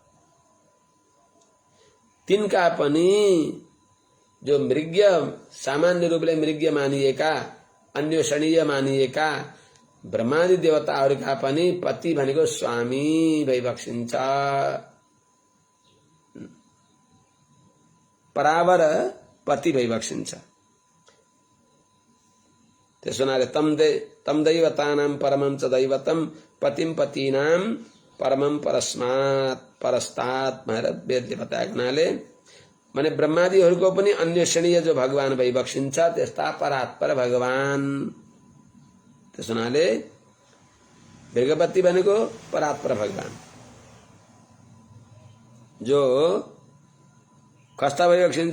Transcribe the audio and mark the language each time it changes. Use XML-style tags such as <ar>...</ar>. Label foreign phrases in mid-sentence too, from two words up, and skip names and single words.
<ne>तिनका पनि जो मृग्य, सामान्य रूपले मृग्य मानिएका, अन्वेषणीय मानिएका ब्रह्मादि देवताहरूका पनि पति भनेको स्वामी भई बक्सिन्छ। परावर पति भई बक्सिन्छ। त्यसो हुनाले</ne> <sa>तम दैवतानां परमं च दैवतम पतिम पतीनां परमं परस्तात्</sa> <ne>भनेर वेदले बताएको हुनाले माने ब्रह्मादिहरूको पनि अन्वेषणीय जो भगवान भई बक्सिन्छ, त्यस्ता परात्पर भगवान। त्यसो हुनाले मृगपति भनेको परात्पर भगवान, जो कस्ता भई बक्सिन्छ?</ne>